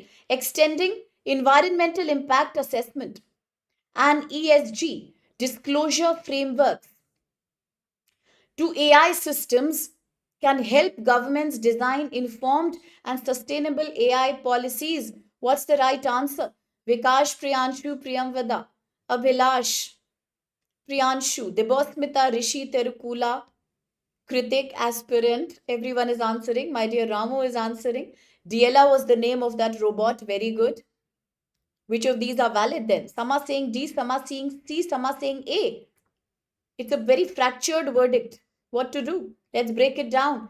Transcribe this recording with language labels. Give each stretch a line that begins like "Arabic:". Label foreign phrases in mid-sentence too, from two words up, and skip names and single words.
English: Extending environmental impact assessment and ESG disclosure frameworks to AI systems can help governments design informed and sustainable AI policies. What's the right answer? Vikash, Priyanshu, Priyamvada, Abhilash, Priyanshu, Debosmita, Rishi, Terukula, Kritik, aspirant. Everyone is answering. My dear Ramu is answering. Diela was the name of that robot. Very good. Which of these are valid then? Some are saying D, some are saying C, some are saying A. It's a very fractured verdict. What to do? Let's break it down.